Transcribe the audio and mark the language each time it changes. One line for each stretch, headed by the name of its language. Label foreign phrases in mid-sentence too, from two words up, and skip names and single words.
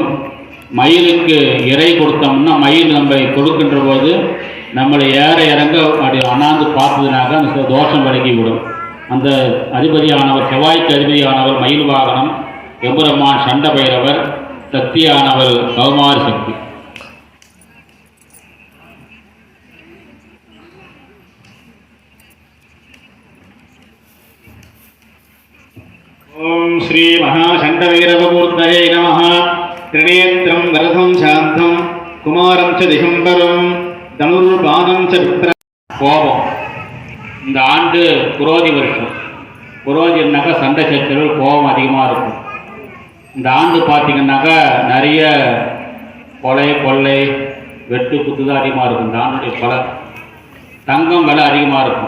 Tamil: மயிலுக்கு இறை கொடுத்தோம்னா மயில் நம்ம கொடுக்கின்ற போது நம்மளை ஏற இறங்க அப்படி அண்ணாந்து பார்த்ததுனாக்க அந்த தோஷம் விலகிவிடும். அந்த அதிபதியானவர், செவ்வாய்க்கு அதிபதியானவர் மயில் வாகனம். எம்பெருமான் சண்ட பைரவர். சக்தியானவர் கௌமாரி சக்தி.
Sanskrit: ओम श्री महाशंडभैरवमूर्तये नमः. त्रिनेत्रं वरदं शान्तं कुमारं च दिगम्बरं धनुर्बाणं च विप्र.
Tamil: கோபம். இந்த ஆண்டு குரோதி வருஷம். குரோதினாக்கா சண்டை சச்சரவு, கோபம் அதிகமாக இருக்கும். இந்த ஆண்டு பார்த்திங்கன்னாக்கா நிறைய கொள்ளை வெட்டு குத்து தான் அதிகமாக இருக்கும். இந்த ஆண்டுடைய பலன். தங்கம் விலை அதிகமாக இருக்கும்.